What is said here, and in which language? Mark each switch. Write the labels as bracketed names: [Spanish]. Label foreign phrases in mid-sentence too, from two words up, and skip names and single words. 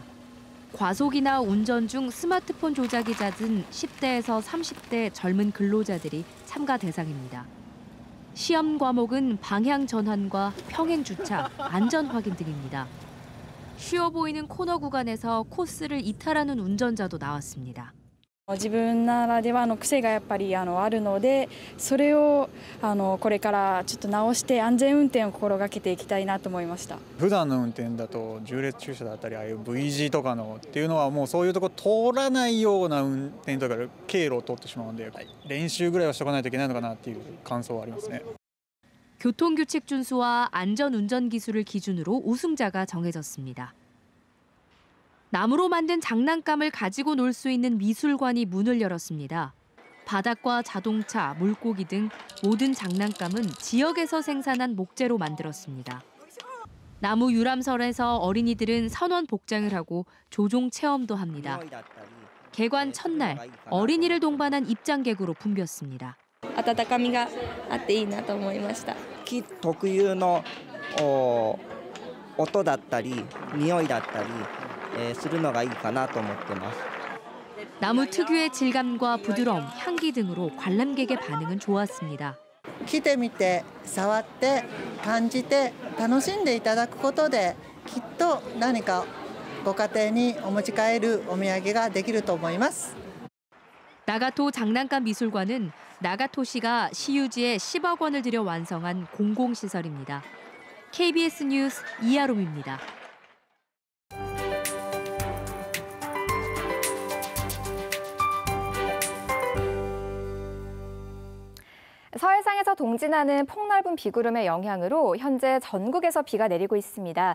[Korean] 과속이나 운전 중 스마트폰 조작이 잦은 10대에서 30대 젊은 근로자들이 참가 대상입니다. 시험 과목은 방향 전환과 평행 주차, 안전 확인 등입니다. 쉬워 보이는 코너 구간에서 코스를 이탈하는 운전자도 나왔습니다. [Japanese] 自分ならではの癖がやっぱりあるので、それをこれからちょっと直して安全運転を心がけていきたいなと思いました。普段の運転だと縦列駐車だったりああいう V 字とかのっていうのはもうそういうとこ通らないような運転とか経路を通ってしまうので、練習ぐらいはしておかないといけないのかなっていう感想はありますね。 [Korean] 교통규칙 준수와 안전운전 기술을 기준으로 우승자가 정해졌습니다. 나무로 만든 장난감을 가지고 놀 수 있는 미술관이 문을 열었습니다. 바닥과 자동차, 물고기 등 모든 장난감은 지역에서 생산한 목재로 만들었습니다. 나무 유람선에서 어린이들은 선원 복장을 하고 조종 체험도 합니다. 개관 첫날, 어린이를 동반한 입장객으로 붐볐습니다. [Japanese] 温かみがあっていいなと思いました。木特有の音だったり匂いだったりするのがいいかなと思ってます。 [Korean] 나무 특유의 질감과 부드러움, 향기 등으로 관람객의 반응은 좋았습니다. [Japanese] 来てみて、触って、感じて、楽しんでいただくことで、きっと何かご家庭にお持ち帰るお土産ができると思います。 [Korean] 나가토 장난감 미술관은 나가토시가 시유지에 10억 원을 들여 완성한 공공시설입니다. KBS 뉴스 이아롬입니다. 서해상에서 동진하는 폭넓은 비구름의 영향으로 현재 전국에서 비가 내리고 있습니다.